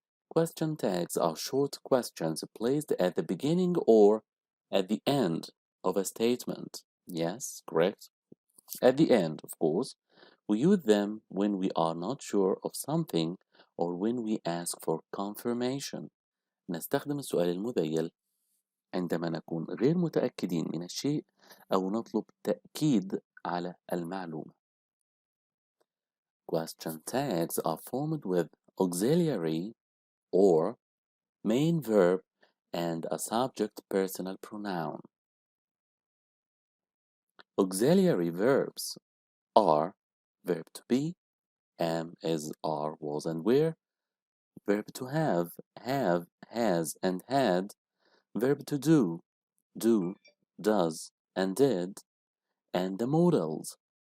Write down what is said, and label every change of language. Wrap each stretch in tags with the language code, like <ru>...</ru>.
<en>Question tags are short questions placed at the beginning or at the end of a statement. Yes, correct. At the end, of course. We use them when we are not sure of something or when we ask for confirmation.</en> <ar>نستخدم السؤال المذيل عندما نكون غير متأكدين من الشيء أو نطلب تأكيد على المعلومة.</ar> <en>Question tags are formed with auxiliary or main verb and a subject personal pronoun. Auxiliary verbs are verb to be, am, is, are, was, and were, verb to have, has, and had, verb to do, does, and did, and the modals.</en>